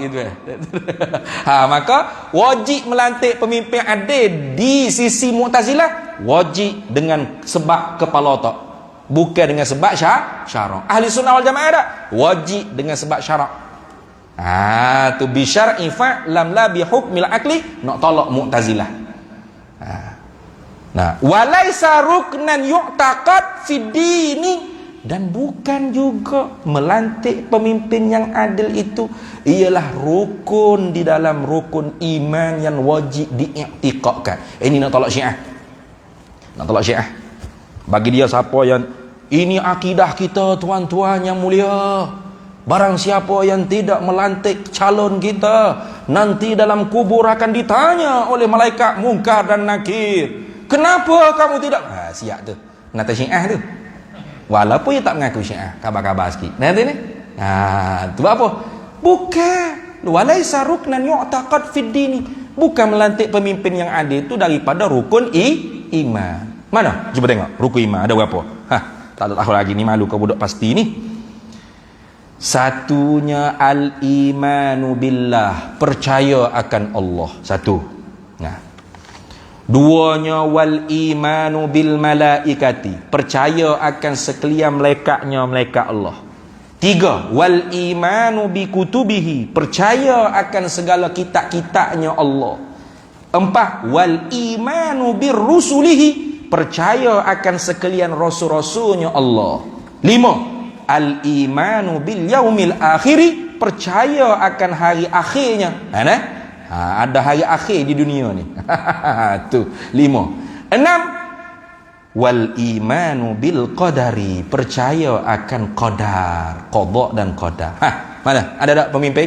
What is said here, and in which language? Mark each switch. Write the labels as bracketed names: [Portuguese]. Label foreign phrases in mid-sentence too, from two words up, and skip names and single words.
[Malay] Gitu. Maka wajib melantik pemimpin adil di sisi Mu'tazilah wajib dengan sebab kepala otak, bukan dengan sebab syarak. Ahli sunnah wal jamaah tak. Wajib dengan sebab syarak. [Arabic] Tu بالشرع لم لا بحكم العقل, [Malay] nak tolak Mu'tazilah. [Arabic] وليس ركنا يعتقد في الدين, [Malay] dan bukan juga melantik pemimpin yang adil itu ialah rukun di dalam rukun iman yang wajib diiktikadkan. Ini nak tolak Syiah. Bagi dia siapa yang ini akidah kita tuan-tuan yang mulia, barang siapa yang tidak melantik calon kita, nanti dalam kubur akan ditanya oleh malaikat Munkar dan Nakir, kenapa kamu tidak? Siap tu nata Syiah tu. Walaupun dia tak mengaku Syiah, kabar-kabar sikit. Nanti ni. Tu apa? Bukan. [Arabic] وليس ركنا يعتقد في الدين. [Malay] Bukan melantik pemimpin yang adil itu daripada rukun iman. Mana? Cuba tengok. Rukun iman ada berapa? Tak tahu lagi ni, malu kau budak pasti ni. [Arabic] Satunya الإيمان بالله, [Malay] percaya akan Allah. Satu. [Arabic] Nah, duanya والإيمان بالملائكة, [Malay] percaya akan sekalian malaikatnya malaikat Allah. [Arabic] 3, والإيمان بكتبه, [Malay] percaya akan segala kitab-kitabnya Allah. [Arabic] 4, والإيمان برسله, [Malay] percaya akan sekalian rasul-rasulnya Allah. [Arabic] 5, الإيمان باليوم الآخر, [Malay] percaya akan hari akhirnya. Ada hari akhir di dunia ni. Tu 5. 6, [Arabic] والإيمان بالقدر, [Malay] percaya akan qadar, qada dan qadar. Mana? Ada tak pemimpin?